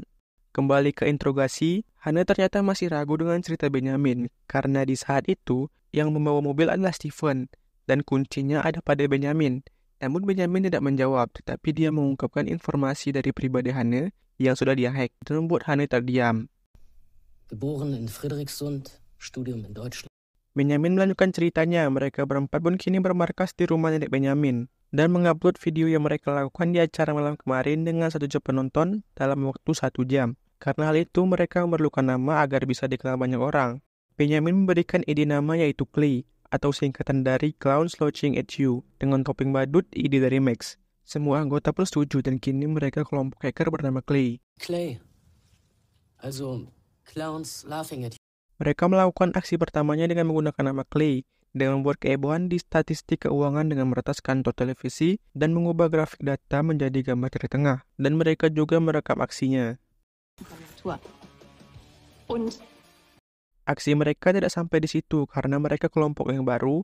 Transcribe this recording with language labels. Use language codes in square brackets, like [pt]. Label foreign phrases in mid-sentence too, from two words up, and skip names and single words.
[id] Kembali ke interogasi, Hannah ternyata masih ragu dengan cerita Benjamin karena di saat itu yang membawa mobil adalah Stephen dan kuncinya ada pada Benjamin. Namun Benjamin tidak menjawab, tetapi dia mengungkapkan informasi dari pribadi Hannah yang sudah dia hack dan membuat Hannah terdiam. [de] Geboren in Friedrichsund, Studium in Deutschland. [id] Benjamin melanjutkan ceritanya, mereka berempat pun kini bermarkas di rumah nenek Benjamin dan mengupload video yang mereka lakukan di acara malam kemarin dengan 1 juta penonton dalam waktu 1 jam. Karena hal itu, mereka memerlukan nama agar bisa dikenal banyak orang. Benjamin memberikan ide nama yaitu Clay, atau singkatan dari [en] Clown Slouching at You, [id] dengan topeng badut, ide dari Max. Semua anggota pun setuju dan kini mereka kelompok hacker bernama Clay. Clay. [en] Also, Clowns laughing at you. [id] Mereka melakukan aksi pertamanya dengan menggunakan nama Clay, dengan membuat kehebohan di statistik keuangan dengan meretas kantor televisi dan mengubah grafik data menjadi gambar dari tengah. Dan mereka juga merekam aksinya. Aksi mereka tidak sampai di situ karena mereka kelompok yang baru.